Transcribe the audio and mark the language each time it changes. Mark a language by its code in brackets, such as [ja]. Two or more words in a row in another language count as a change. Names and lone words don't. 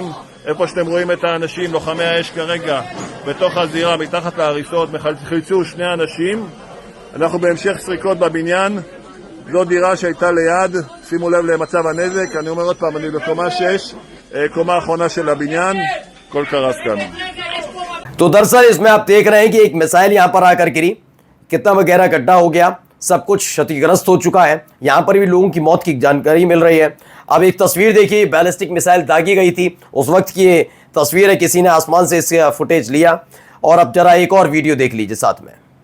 [he] איפה שאתם רואים את האנשים, לוחמי האש כרגע בתוך הזירה, מתחת להריסות, חילצו 2 אנשים. אנחנו בהמשך סריקות בבניין. זו דירה שהייתה ליד, שימו לב למצב הנזק. אני אומר עוד פעם, אני בקומה 6, קומה האחרונה של הבניין, כל קרס כאן। [hi] तो दरअसल इसमें आप देख रहे हैं कि एक मिसाइल यहां पर आकर गिरी, कितना गहरा गड्ढा हो गया, सब कुछ क्षतिग्रस्त हो चुका है। यहां पर भी लोगों की मौत की जानकारी मिल रही है। अब एक तस्वीर देखिए, बैलिस्टिक मिसाइल दागी गई थी, उस वक्त की ये तस्वीर है। किसी ने आसमान से इसका फुटेज लिया। और अब जरा एक और वीडियो देख लीजिए साथ में।